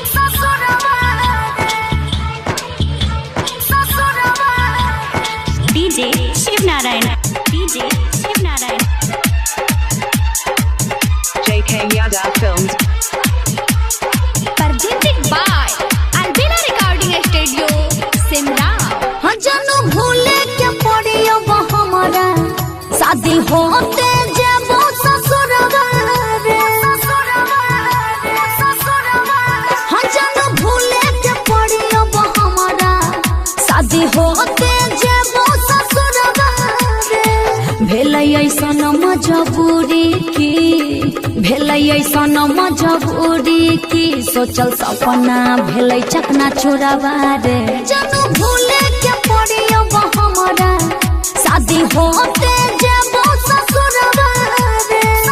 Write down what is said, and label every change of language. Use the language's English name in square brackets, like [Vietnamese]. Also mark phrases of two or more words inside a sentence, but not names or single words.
[English] डीजे शिव नारायण JK Yada Films. presented by Albina Recording Studio सिमरा। [Maithili] जानू भूले के पड़ियो हमारा शादी होते जेबो ससुरवा रे जानू भूले के पड़ियो हमारा शादी होते जेबो ससुरवा रे भेलै ऐसन मजबूरी की मजबूरी की सोचल सपना भेलै चकना चोरावा रे जानू भूले के पड़ियो हमारा शादी होते जेबो ससुरवा रे